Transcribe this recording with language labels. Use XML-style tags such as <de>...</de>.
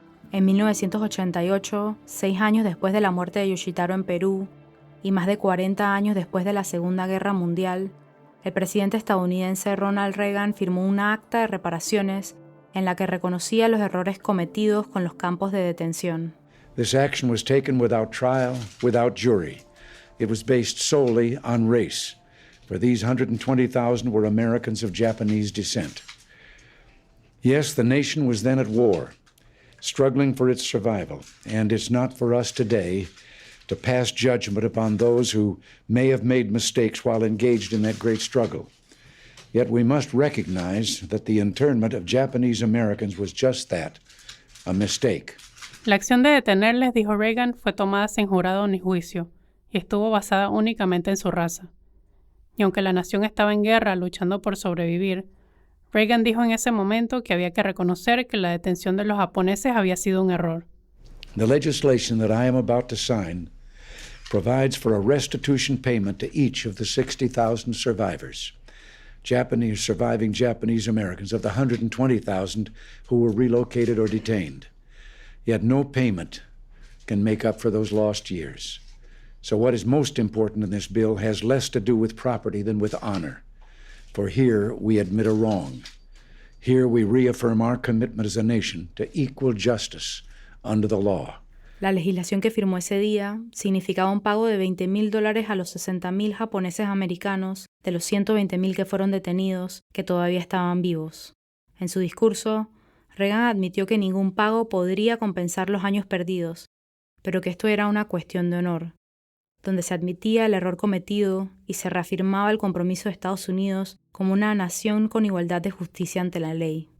<es>En 1988, 6 años después de la muerte de Yoshitaro en Perú y más de 40 años después de la Segunda Guerra Mundial, el presidente estadounidense Ronald Reagan firmó una acta de reparaciones en la que reconocía los errores cometidos con los campos de detención.</es> <en>This action was taken without trial, without jury. It was based solely on race, for these 120,000 were Americans of Japanese descent. Yes, the nation was then at war, struggling for its survival, and it's not for us today to pass judgment upon those who may have made mistakes while engaged in that great struggle. Yet we must recognize that the internment of Japanese Americans was just that, a mistake.</en> <es>La acción de detenerles, dijo Reagan, fue tomada sin jurado ni juicio y estuvo basada únicamente en su raza. Y aunque la nación estaba en guerra luchando por sobrevivir, Reagan dijo en ese momento que había que reconocer que la detención de los japoneses había sido un error.</es> <en>The legislation that I am about to sign provides for a restitution payment to each of the 60,000 survivors. Surviving Japanese Americans of the 120,000 who were relocated or detained. Yet no payment can make up for those lost years. So what is most important in this bill has less to do with property than with honor. For here we admit a wrong. Here we reaffirm our commitment as a nation to equal justice under the law.</en> <es>La legislación que firmó ese día significaba un pago de $20,000 a los 60,000 japoneses americanos de los 120,000 que fueron detenidos, que todavía estaban vivos. En su discurso, Reagan admitió que ningún pago podría compensar los años perdidos, pero que esto era una cuestión de honor, donde se admitía el error cometido y se reafirmaba el compromiso de Estados Unidos como una nación con igualdad de justicia ante la ley.</es>